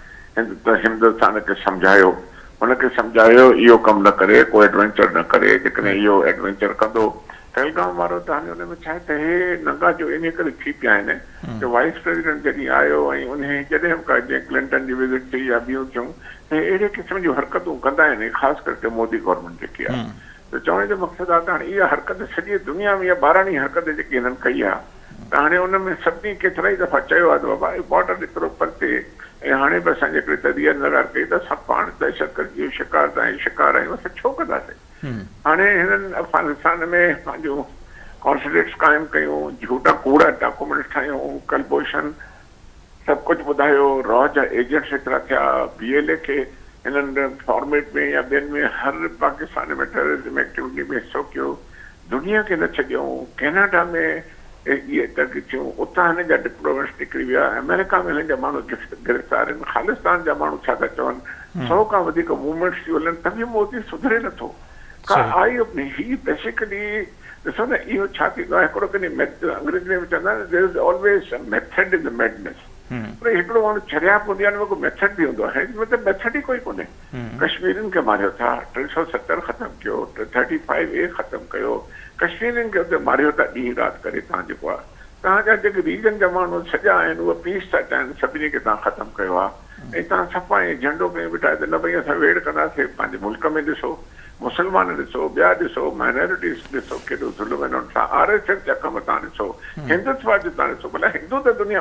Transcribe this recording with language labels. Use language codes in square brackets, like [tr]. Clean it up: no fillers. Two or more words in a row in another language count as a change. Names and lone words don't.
[sd] हिंदुस्तान खे सम्झायो हुनखे सम्झायो इहो कमु न करे को एडवेंचर न करे जेकॾहिं इहो एडवेंचर कंदो पहलगाम वारो त हाणे हुन में छा आहे त हे नंगा जो इन करे थी पिया आहिनि कि वाइस प्रेसिडेंट जॾहिं आयो ऐं उन जॾहिं बि जीअं क्लिंटन जी विज़िट थी या ॿियूं थियूं ऐं अहिड़े क़िस्म जूं हरकतूं कंदा आहिनि ख़ासि करके मोदी गवर्नमेंट जेकी आहे त चवण जो मक़सदु आहे त हाणे इहा हरकत सॼी दुनिया में इहा 12वीं हरकत जेकी हिननि कई आहे त हाणे उन में सभिनी केतिरा ई दफ़ा चयो आहे त बाबा बॉर्डर एतिरो परते ऐं हाणे बि असां जेकॾहिं तदीअ नज़र कई त असां पाण दहशतगर्दी जो शिकार आहियूं असां छो कंदासीं हाणे हिननि अफ़गानिस्तान में पंहिंजूं कॉन्सुलेट्स क़ाइमु कयूं झूठा कूड़ा डॉक्यूमेंट्स ठाहियूं कलपोशन सभु कुझु ॿुधायो रॉ जा एजेंट्स एतिरा थिया BLA खे हिननि फॉर्मेट में या ॿियनि में हर पाकिस्तान में टेररिज्म एक्टिविटी में हिसो कयो दुनिया खे न छॾियऊं कैनेडा में ये तक थियूं उतां हिन जा डिप्लोमेट्स निकिरी विया अमेरिका में हिन जा माण्हू गिरफ़्तार आहिनि खालिस्तान जा माण्हू छा था चवनि 100 खां वधीक मूवमेंट्स थियूं हलनि तॾहिं मोदी सुधरे नथो का आई अपनी ही बेसिकली ॾिसो न इहो छा थींदो आहे हिकिड़ो कॾहिं अंग्रेजी में चवंदा आहिनि [en] there is always method in the madness [sd] पर हिकिड़ो माण्हू चरियाप हूंदी आहे को मेथड बि हूंदो आहे हिन में मेथड ई कोई कोन्हे कश्मीरियुनि खे मारियो था 370 ख़तमु कयो 35A ख़तमु कयो कश्मीरियुनि खे हुते मारियो था ॾींहुं राति करे तव्हां जेको आहे तव्हांजा जेके रीजन जा माण्हू सॼा आहिनि उहे पीस था चाहिनि सभिनी खे तव्हां ख़तमु कयो आहे ऐं तव्हां सफ़ा ऐं झंडो खणी बिठाए त न भई असां वेड़ कंदासीं पंहिंजे मुल्क में ॾिसो मुस्लमान ॾिसो ॿिया ॾिसो माइनॉरिटीज़ ॾिसो केॾो ज़ुल्म आहिनि सां RSS जा कम तव्हां ॾिसो हिंदुत्व जो तव्हां ॾिसो भला हिंदू त दुनिया